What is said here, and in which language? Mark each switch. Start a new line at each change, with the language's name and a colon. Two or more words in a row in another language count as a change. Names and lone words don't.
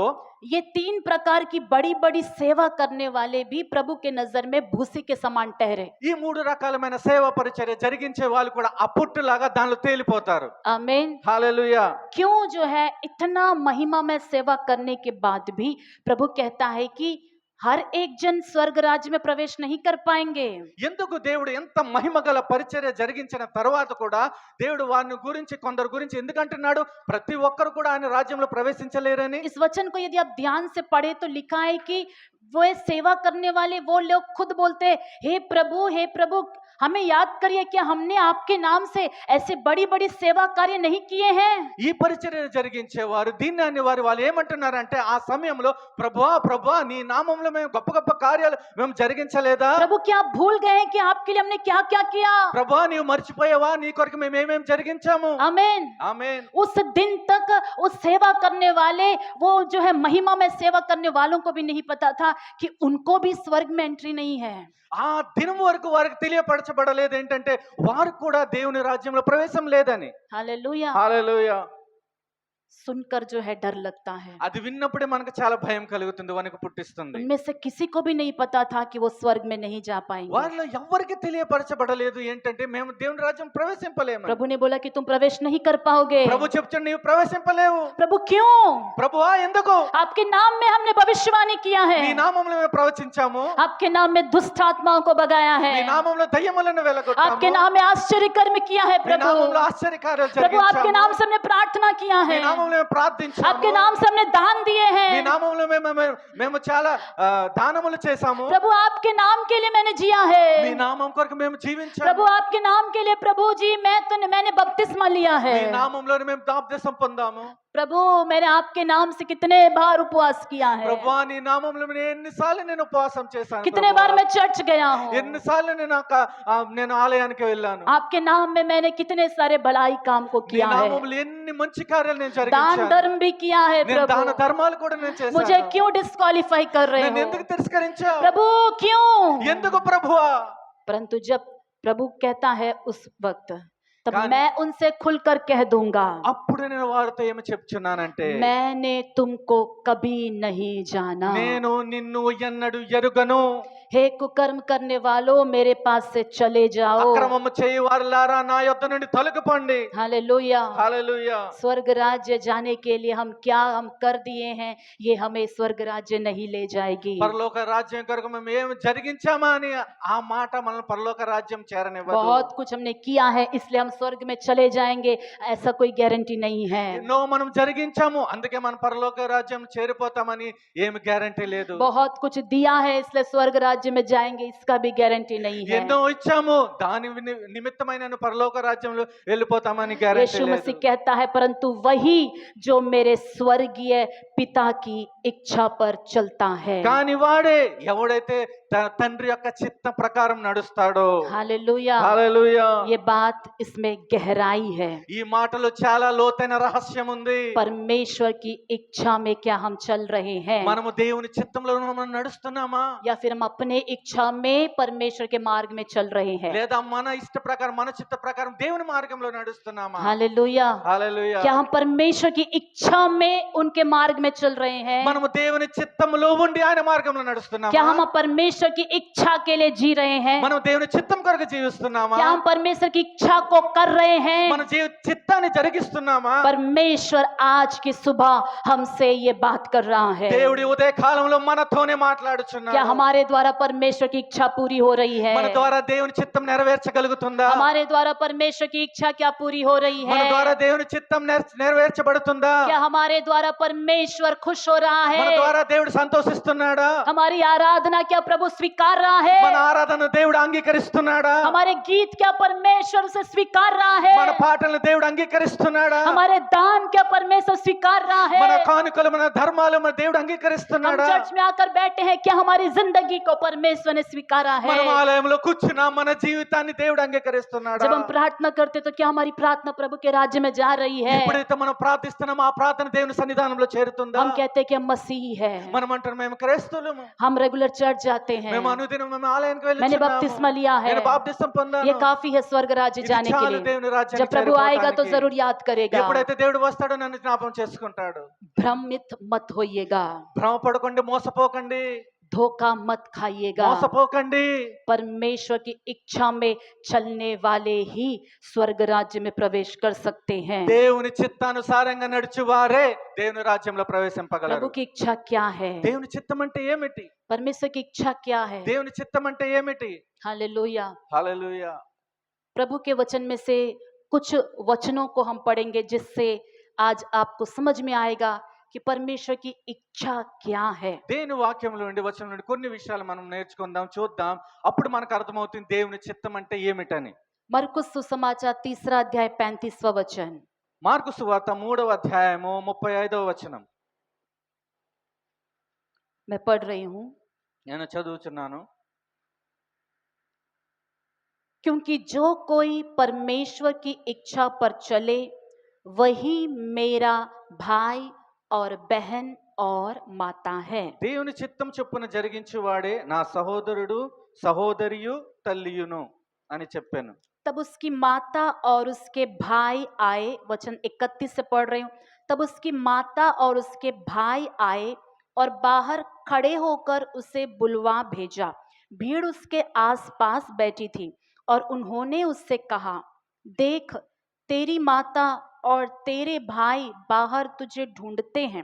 Hindi: ये 3 प्रकार की बड़ी बड़ी सेवा करने वाले भी प्रभु के नजर में भूसी के समान ठहरे।
Telugu: ఈ 3 రకాలమైన సేవా పరిచర్య జరిగించే వాళ్ళు కూడా ఆ పుట్టులాగా దానిలో తేలిపోతారు.
Hindi: आमीन।
Telugu: హల్లెలూయా.
Hindi: क्यों जो है इतना महिमा में सेवा करने के बाद भी प्रभु कहता है कि हर एक जन स्वर्ग राज्य में प्रवेश नहीं कर पाएंगे।
Telugu: ఎందుకు దేవుడు ఎంత మహిమగల పరిచర్య జరిగించిన తర్వాత కూడా దేవుడు వారిని గురించి, కొందరు గురించి ఎందుకంటున్నాడు, ప్రతి ఒక్కరు కూడా ఆయన రాజ్యంలో ప్రవేశించలేరని?
Hindi: इस वचन को यदि आप ध्यान से पढ़े तो लिखा है कि वो सेवा करने वाले वो लोग खुद बोलते हैं, हे प्रभु हमें याद करिए, क्या हमने आपके नाम से ऐसे बड़ी बड़ी सेवा कार्य नहीं किए हैं?
Telugu: ఈ పరిచర్య జరిగించేవారు దీన్ని అనేవారు వాళ్ళు ఏమంటున్నారంటే ఆ సమయంలో, ప్రభువా నీ నామములో మేము గొప్ప గొప్ప కార్యాలు మేము జరిగించలేదా?
Hindi: प्रभु क्या आप भूल गए हैं कि आपके लिए हमने क्या क्या किया?
Telugu: ప్రభువా నీవు మర్చిపోయావా, నీ కొరకు మేము ఏమేం జరిగించాము?
Hindi: आमीन।
Telugu: ఆమేన్.
Hindi: उस दिन तक उस सेवा करने वाले, वो जो है महिमा में सेवा करने वालों को भी नहीं पता था कि उनको भी स्वर्ग में एंट्री नहीं है।
Telugu: ఆ దినం వరకు వారికి తెలియపరచబడలేదు ఏంటంటే వారు కూడా దేవుని రాజ్యంలో ప్రవేశం లేదని.
Hindi: हालेलुया।
Telugu: హల్లెలూయా.
Hindi: सुनकर जो है डर लगता है।
Telugu: అది విన్నప్పుడే మనకు చాలా భయం కలుగుతుంది, వణుకు పుట్టిస్తుంది.
Hindi: उनमें से किसी को भी नहीं पता था कि वो स्वर्ग में नहीं जा पाएंगे।
Telugu: వారిలో ఎవరికి తెలియపరచబడలేదు ఏంటంటే మేము దేవుని రాజ్యం ప్రవేశింపలేము.
Hindi: प्रभु ने बोला कि तुम प्रवेश नहीं कर पाओगे।
Telugu: ప్రభు చెప్తాడు నీవు ప్రవేశింపలేవు.
Hindi: प्रभु क्यों?
Telugu: ప్రభువా ఎందుకు?
Hindi: आपके नाम में हमने भविष्यवाणी किया है,
Telugu: నీ నామములో మేము ప్రవచించాము,
Hindi: आपके नाम में दुष्ट आत्माओं को भगाया है,
Telugu: నీ నామములో దయ్యములను
Hindi: आपके
Telugu: వెలగొట్టాము,
Hindi: नाम में आश्चर्य कर्म किया है।
Telugu: నీ
Hindi: प्रभु
Telugu: నామములో ఆశ్చర్యకార్యాలు
Hindi: प्रभु आपके
Telugu: జరిగించాము,
Hindi: नाम से हमने प्रार्थना किया
Telugu: నీ
Hindi: है,
Telugu: నామములో మేము ప్రార్థించాము,
Hindi: आपके नाम से हमने दान दिए
Telugu: నీ
Hindi: हैं।
Telugu: నామములో మేము చాలా దానములు చేశాము,
Hindi: प्रभु आपके नाम के लिए मैंने जिया है।
Telugu: నీ నామం కొరకు మేము జీవించాము,
Hindi: प्रभु आपके नाम के लिए प्रभु जी मैंने बपतिस्मा लिया है।
Telugu: నీ నామంలో మేము బాప్తిసం పొందాము.
Hindi: प्रभु मैंने आपके नाम से कितने बार उपवास किया है,
Telugu: ప్రభువా నీ నామంలో ఎన్నిసార్లు నేను ఉపవాసం చేశాను,
Hindi: कितने बार मैं चर्च गया हूँ,
Telugu: ఎన్నిసార్లు నేను ఆలయానికి వెళ్ళాను,
Hindi: आपके नाम में मैंने कितने सारे भलाई काम को
Telugu: నీ
Hindi: किया है,
Telugu: నామంలో ఎన్ని మంచి కార్యాలు నేను
Hindi: दान
Telugu: జరిగించాను,
Hindi: धर्म भी किया है।
Telugu: నేను దాన
Hindi: प्रभु
Telugu: ధర్మాలు కూడా నేను
Hindi: मुझे
Telugu: చేశాను.
Hindi: क्यों डिस्क्वालीफाई कर रहे
Telugu: నేను
Hindi: हो?
Telugu: ఎందుకు తిరస్కరించావు?
Hindi: प्रभु क्यों?
Telugu: ఎందుకు ప్రభువా?
Hindi: परंतु जब प्रभु कहता है उस वक्त, तब कान- मैं उनसे खुलकर कह दूंगा,
Telugu: అప్పుడు నేను వారితో ఏమి చెప్తున్నానంటే,
Hindi: मैंने तुमको कभी नहीं जाना।
Telugu: నేను నిన్ను ఎన్నడు ఎరుగను.
Hindi: हे कुकर्म करने वालों मेरे पास से चले जाओ।
Telugu: అక్రమము చేయు వారులారా నా యొద్ద నుండి తొలగిపోండి.
Hindi: हालेलुया।
Telugu: హల్లెలూయా.
Hindi: स्वर्ग राज्य जाने के लिए हम क्या हम कर दिए हैं, ये हमें स्वर्ग राज्य नहीं ले जाएगी।
Telugu: పరలోక రాజ్యం కొరకు మేము ఏమి జరిగించామా అని ఆ మాట మనల్ని పరలోక రాజ్యం చేరనివ్వదు.
Hindi: बहुत कुछ हमने किया है इसलिए हम स्वर्ग में चले जाएंगे, ऐसा कोई गारंटी नहीं है।
Telugu: ఎన్నో మనం జరిగించాము అందుకే మనం పరలోక రాజ్యం చేరిపోతామని ఏమి గ్యారంటీ లేదు.
Hindi: बहुत कुछ दिया है इसलिए स्वर्ग राज्य में जाएंगे, इसका भी गारंटी नहीं है।
Telugu: ఎన్నో ఇచ్చాము దాని నిమిత్తమైన పరలోక రాజ్యంలో వెళ్ళిపోతామని గ్యారంటీ
Hindi: यीशु
Telugu: లేదు.
Hindi: मसीह कहता है परंतु वही जो मेरे स्वर्गीय पिता की इच्छा पर चलता है।
Telugu: కానీ వాడే ఎవడైతే తన తండ్రి యొక్క చిత్త ప్రకారం నడుస్తాడో.
Hindi: हालेलुया।
Telugu: హల్లెలూయా.
Hindi: ये बात इसमें गहराई है।
Telugu: ఈ మాటలో చాలా లోతైన రహస్యం ఉంది.
Hindi: परमेश्वर की इच्छा में क्या हम चल रहे हैं,
Telugu: మనము దేవుని చిత్తంలో మనం నడుస్తున్నామా
Hindi: या फिर हम अपने इच्छा में परमेश्वर के मार्ग में चल रहे हैं।
Telugu: లేదా మన ఇష్ట ప్రకారం మన చిత్త ప్రకారం దేవుని మార్గంలో నడుస్తున్నామా.
Hindi: हालेलुया।
Telugu: హల్లెలూయా.
Hindi: क्या हम परमेश्वर की इच्छा में उनके मार्ग में चल रहे हैं,
Telugu: మనము దేవుని చిత్తంలో ఉండి ఆయన మార్గంలో
Hindi: क्या
Telugu: నడుస్తున్నామా.
Hindi: हम परमेश्वर की इच्छा के लिए जी रहे हैं,
Telugu: మనం దేవుని చిత్తం కొరకు జీవిస్తున్నామా.
Hindi: क्या हम परमेश्वर की इच्छा को कर रहे हैं।
Telugu: మన చిత్తాన్ని జరిగిస్తున్నామా.
Hindi: परमेश्वर आज की सुबह हमसे ये बात कर रहा है।
Telugu: దేవుడి ఉదయ కాలంలో మనతోనే
Hindi: क्या
Telugu: మాట్లాడుచున్నాడు.
Hindi: हमारे द्वारा परमेश्वर की इच्छा पूरी हो रही है,
Telugu: మన ద్వారా దేవుని చిత్తం నెరవేర్చగలుగుతుందా.
Hindi: हमारे द्वारा परमेश्वर की इच्छा क्या पूरी हो रही
Telugu: మన
Hindi: है,
Telugu: ద్వారా దేవుని చిత్తం నెరవేర్చబడుతుందా.
Hindi: क्या हमारे द्वारा परमेश्वर खुश हो रहा
Telugu: మన
Hindi: है,
Telugu: ద్వారా దేవుడు సంతోషిస్తున్నాడా.
Hindi: हमारी आराधना क्या प्रभु स्वीकार रहा है,
Telugu: మన ఆరాధన దేవుడు అంగీకరిస్తున్నాడా.
Hindi: हमारे गीत क्या परमेश्वर उसे स्वीकार रहा
Telugu: మన
Hindi: है,
Telugu: పాటలను దేవుడు అంగీకరిస్తున్నాడా.
Hindi: हमारे दान क्या परमेश्वर स्वीकार रहा
Telugu: మన
Hindi: है।
Telugu: కానుకలు మన ధర్మాలు మన దేవుడు
Hindi: हम
Telugu: అంగీకరిస్తున్నాడా.
Hindi: चर्च में आकर बैठे हैं, क्या हमारी जिंदगी को परमेश्वर ने स्वीकारा है।
Telugu: మనం ఆలయంలో కూర్చున్నా మన జీవితాన్ని దేవుడు అంగీకరిస్తున్నాడా.
Hindi: जब हम प्रार्थना करते तो क्या हमारी प्रार्थना प्रभु के राज्य में जा रही है।
Telugu: ఎప్పుడైతే మనం ప్రార్థిస్తున్నామో ఆ ప్రార్థన దేవుని సన్నిధానంలో చేరుతుందా.
Hindi: हम कहते हैं कि हम मसीही है,
Telugu: మనం అంటారు మేము క్రైస్తవులము.
Hindi: हम
English: regular church
Hindi: जाते हैं,
Telugu: మేము అనుదినం మేము ఆలయానికి
Hindi: मैंने
Telugu: వెళ్ళి
Hindi: बपतिस्मा लिया है,
Telugu: నేను బాప్తిస్మం పొందాను.
Hindi: ये काफी है स्वर्ग राज्य
Telugu: ఇది
Hindi: जाने के
Telugu: చాలు
Hindi: लिए।
Telugu: దేవుని రాజ్యానికి
Hindi: जब प्रभु आएगा तो
Telugu: చేరిపోవటానికి.
Hindi: जरूर याद करेगा।
Telugu: ఎప్పుడైతే దేవుడు వస్తాడో నన్ను జ్ఞాపకం చేసుకుంటాడు.
Hindi: भ्रमित मत होइएगा,
Telugu: భ్రమపడకండి మోసపోకండి
Hindi: धोखा मत खाइएगा।
Telugu: మోసపోకండి.
Hindi: परमेश्वर की इच्छा में चलने वाले ही स्वर्ग राज्य में प्रवेश कर सकते हैं।
Telugu: దేవుని చిత్తానుసారంగా నడుచువారే దేవుని రాజ్యంలో ప్రవేశింపగలరు.
Hindi: प्रभु की इच्छा क्या है,
Telugu: దేవుని చిత్తం అంటే ఏమిటి.
Hindi: परमेश्वर की इच्छा क्या है।
Telugu: దేవుని చిత్తం అంటే ఏమిటి.
Hindi: हालेलुया।
Telugu: హల్లెలూయా.
Hindi: प्रभु के वचन में से कुछ वचनों को हम पढ़ेंगे जिससे आज आपको समझ में आएगा कि परमेश्वर की इच्छा क्या है।
Telugu: దేవుని వాక్యంలో నుండి వచనం నుండి కొన్ని విషయాలు మనం నేర్చుకుందాం చూద్దాం. అప్పుడు మనకు అర్థమవుతుంది దేవుని చిత్తం అంటే ఏమిటని.
Hindi: मरकुस सुसमाचार 3 अध्याय 35वां वचन।
Telugu: మార్కు సువార్త 3వ అధ్యాయము 35వ వచనం
Hindi: मैं पढ़ रही हूँ।
Telugu: నేను చదువుచున్నాను.
Hindi: क्योंकि जो कोई परमेश्वर की इच्छा पर चले वही मेरा भाई और बहन और माता है।
Telugu: దేవుని చిత్తం చొప్పున జరిగించువాడే నా సహోదరుడు సహోదరియు తల్లియును అని చెప్పాను.
Hindi: तब उसकी माता और उसके भाई आए, वचन 31 से पढ़ रही हूँ। तब उसकी माता और उसके भाई आए और बाहर खड़े होकर उसे बुलवा भेजा। भीड़ उसके आसपास बैठी थी और उन्होंने उससे कहा, देख तेरी माता और तेरे भाई बाहर तुझे ढूंढते हैं।